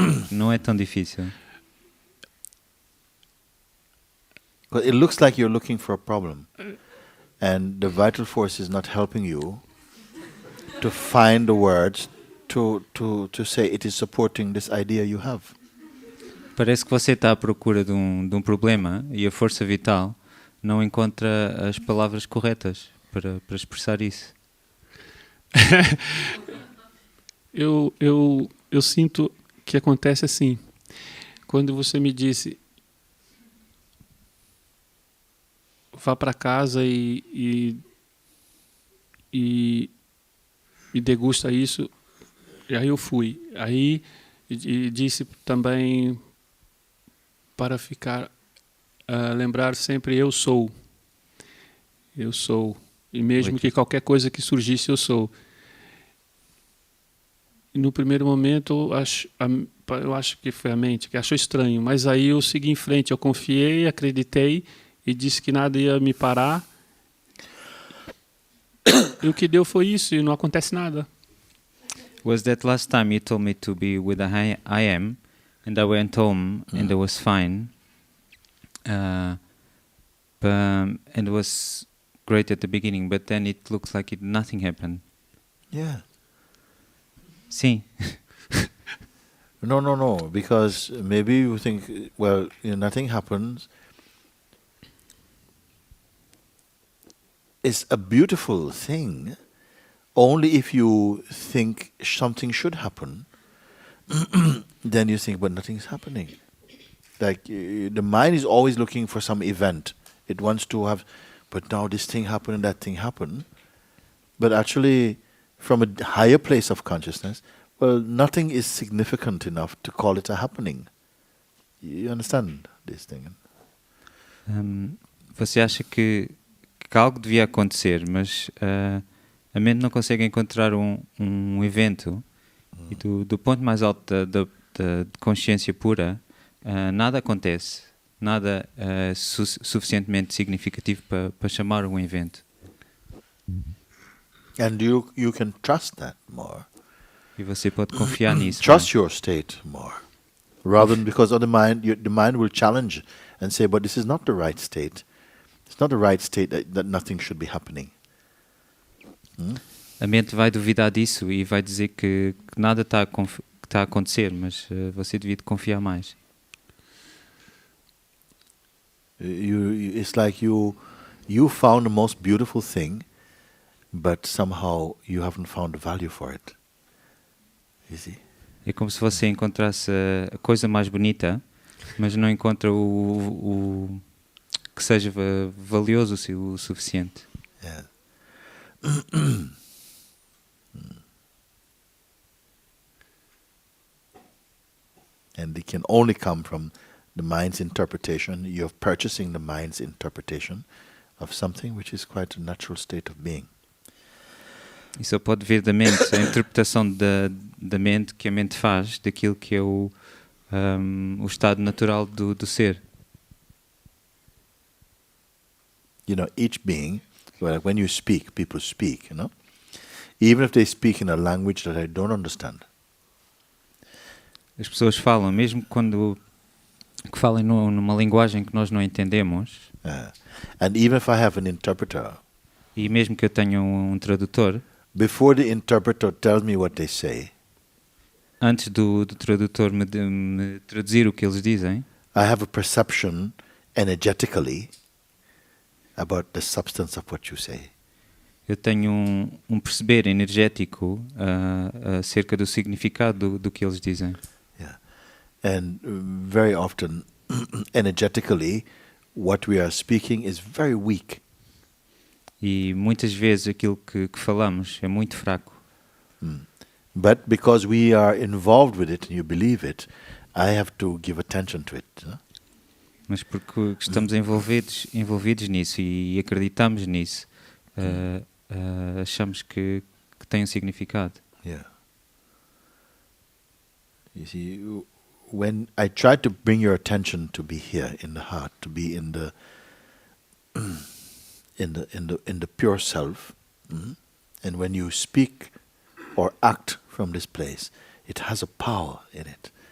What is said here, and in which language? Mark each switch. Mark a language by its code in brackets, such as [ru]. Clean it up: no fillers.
[pt] Não é tão difícil. [en] But it looks like you're looking for a problem, and the vital force is not helping you to find the words to say it is supporting this idea you have. [pt] Parece que você está à procura de um problema e a força vital não encontra as palavras corretas para expressar isso. Eu sinto que acontece assim. Quando você me disse vá para casa e degusta isso, e aí eu fui. Aí e disse também para ficar lembrar sempre eu sou, e mesmo que qualquer coisa que surgisse eu sou. E no primeiro momento eu acho que foi a mente que achou estranho, mas aí eu segui em frente, eu confiei, acreditei e disse que nada ia me parar. E o que deu foi isso, e não acontece nada. [en] Was that last time you told me to be with I am, and I went home and I was fine, and it was great at the beginning, but then it looks like nothing happened. Yeah. [pt] Sim. [en] No, because maybe you think, well, nothing happens. It's a beautiful thing only if you think something should happen. Then you think, but nothing's happening. Like the mind is always looking for some event. It wants to have, but now this thing happened and that thing happened. But actually, from a higher place of consciousness, well, nothing is significant enough to call it a happening. You understand this thing? [pt] Você acha que algo devia acontecer, mas a mente não consegue encontrar um evento, e do ponto mais alto da consciência pura, nada acontece, nada é suficientemente significativo para chamar um evento. [en] And you can trust that more. [pt] E você pode confiar nisso. [en] Trust your state more. Rather than because of the mind will challenge and say, but this is not the right state. It's not the right state that nothing should be happening. [pt] A mente vai duvidar disso e vai dizer que nada está a acontecer, mas você devia confiar mais. [en] It's like you found the most beautiful thing, but somehow you haven't found the value for it. You see? [pt] É como se você encontrasse a coisa mais bonita, mas não encontra o que seja valioso o suficiente. [en] Yeah. And it can only come from the mind's interpretation. You're purchasing the mind's interpretation of something which is quite a natural state of being. [pt] E só pode vir da mente, a interpretação da mente que a mente faz daquilo que é o estado natural do ser. [en] Each being, when you speak, people speak, even if they speak in a language that I don't understand. [pt] As pessoas falam, mesmo quando que falem numa linguagem que nós não entendemos. [en] And even if I have an interpreter, [pt] e mesmo que eu tenha um tradutor, [en] before the interpreter tells me what they say, [pt] antes do tradutor me traduzir o que eles dizem, [en] I have a perception energetically about the substance of what you say. [pt] Eu tenho um perceber energético acerca do significado do que eles dizem. [en] Yeah. And very often, energetically, what we are speaking is very weak. [pt] E muitas vezes aquilo que falamos é muito fraco. [en] But because we are involved with it and you believe it, I have to give attention to it. [pt] Mas porque estamos envolvidos nisso e acreditamos nisso, achamos que tem um significado. [en] Yeah. You see, when I try to bring your attention to be here in the heart, to be in the in the pure self, and when you speak or act from this place, it has a power in it.